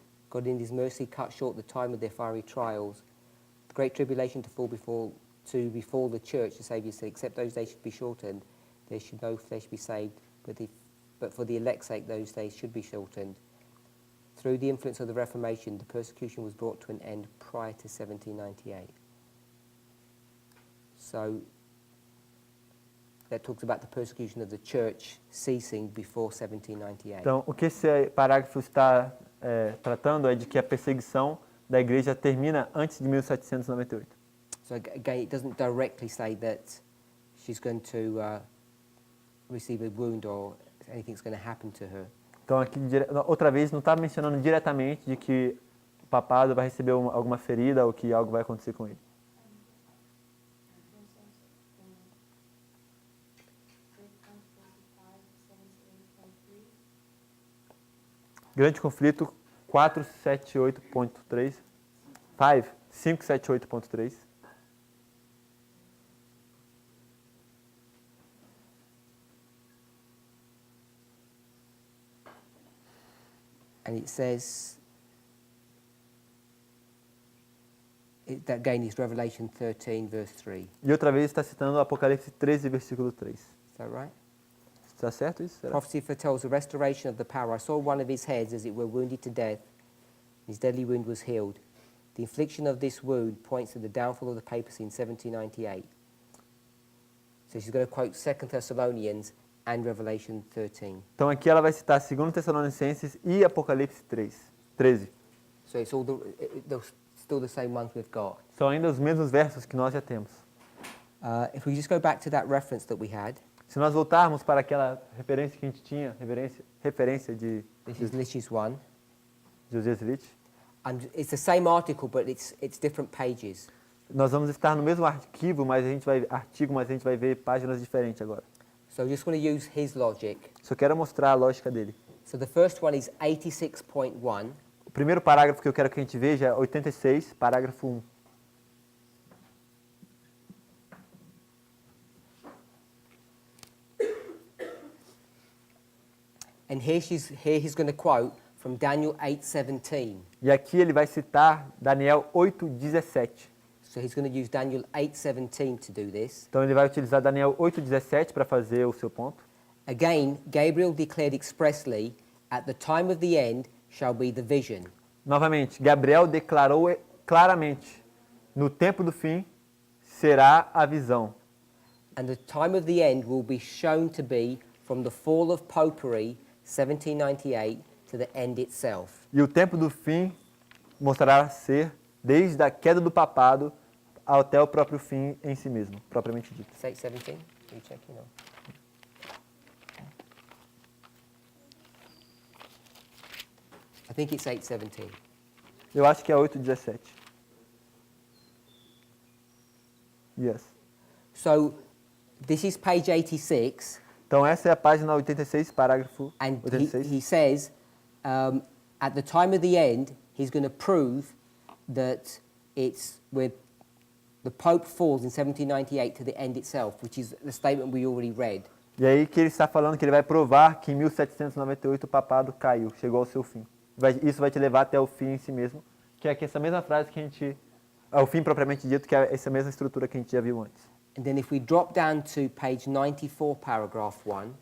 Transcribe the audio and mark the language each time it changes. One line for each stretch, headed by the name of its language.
English: God in his mercy cut short the time of their fiery trials. The great tribulation to befall the church, the Saviour said, except those days should be shortened, there should no flesh be saved, but for the elect's sake those days should be shortened. Through the influence of the Reformation, the persecution was brought to an end prior to 1798. So that talks about the persecution of the church ceasing before 1798.
Portuguese: Então, o que esse parágrafo está tratando é de que a perseguição da igreja termina antes de 1798.
English: So again, it doesn't directly say that she's going to receive a wound or anything's going to happen to her.
Portuguese: Então, aqui, outra vez, não está mencionando diretamente de que papado vai receber alguma ferida ou que algo vai acontecer com ele. Grande conflito 478.3. 578.3.
English: And it says, that again is Revelation 13, verse 3.
Portuguese: E outra vez está citando Apocalipse 13, versículo 3.
English: Is that right?
Portuguese: Está certo isso? Será?
English: Prophecy foretells the restoration of the power. I saw one of his heads, as it were, wounded to death. His deadly wound was healed. The infliction of this wound points to the downfall of the papacy in 1798. So she's going to quote 2 Thessalonians and Revelation 13.
Portuguese: Então aqui ela vai citar 2 Tessalonicenses e Apocalipse 13.
English: So it's all still the same ones we've got.
Portuguese: São ainda os mesmos versos que nós já temos.
English: If we just go back to that reference that we had,
Portuguese: Se nós voltarmos para aquela referência que a gente tinha, referência de
English: this is Lich's one.
Portuguese: Josias Litch,
English: And it's the same article, but it's different pages.
Portuguese: nós vamos estar no mesmo artigo, mas a gente vai ver páginas diferentes agora.
English: So I just want to use his logic.
Portuguese: Só quero mostrar a lógica dele.
English: So the first one is 86.1.
Portuguese: O primeiro parágrafo que eu quero que a gente veja é 86, parágrafo 1.
English: And here he's going to quote from Daniel 8:17.
Portuguese: E aqui ele vai citar Daniel 8:17.
English: So he's going to use Daniel 8:17 to do this.
Portuguese: Então ele vai utilizar Daniel 8:17 para fazer o seu ponto.
English: Again, Gabriel declared expressly, at the time of the end shall be the vision.
Portuguese: Novamente, Gabriel declarou claramente, no tempo do fim será a visão.
English: And the time of the end will be shown to be from the fall of popery, 1798, to the end itself.
Portuguese: E o tempo do fim mostrará ser desde a queda do papado até o próprio fim em si mesmo, propriamente dito.
English: It's 8:17? Are you checking or? I think it's 8:17.
Portuguese: Eu acho que é 8:17.
English: Yes. So this is page 86,
Portuguese: Então essa é a página 86, parágrafo
English: and 86. he says, at the time of the end, he's going to prove that it's with the Pope falls in 1798 to the end itself, which is the statement we already read.
Portuguese: E aí que ele está falando que ele vai provar que em 1798 o papado caiu, chegou ao seu fim. Isso vai te levar até o fim em si mesmo, que é essa mesma frase que a gente... o fim propriamente dito, que é essa mesma estrutura que a gente já viu antes.
English: And then if we drop down to page 94, paragraph 1,